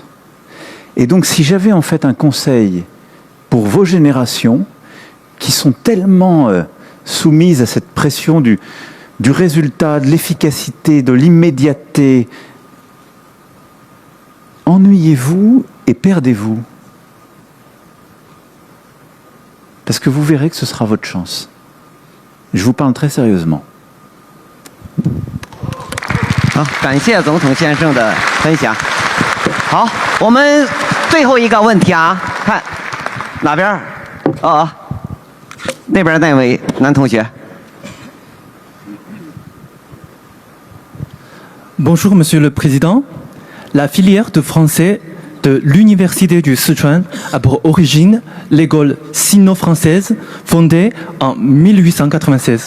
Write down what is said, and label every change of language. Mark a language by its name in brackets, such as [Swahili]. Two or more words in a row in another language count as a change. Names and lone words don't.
[French] Et donc si j'avais en fait un conseil pour vos générations, qui sont tellement soumises à cette pression du résultat, de l'efficacité, de l'immédiateté, ennuyez-vous et perdez-vous. Parce que vous verrez que ce sera votre chance. Je vous parle très sérieusement. [Chinese] 好，感谢总统先生的分享。好，我们最后一个问题啊，看哪边儿？那边那位男同学。 [French] Bonjour Monsieur le Président. La filière de français de l'Université du Sichuan a pour origine l'école sino-française fondée en 1896.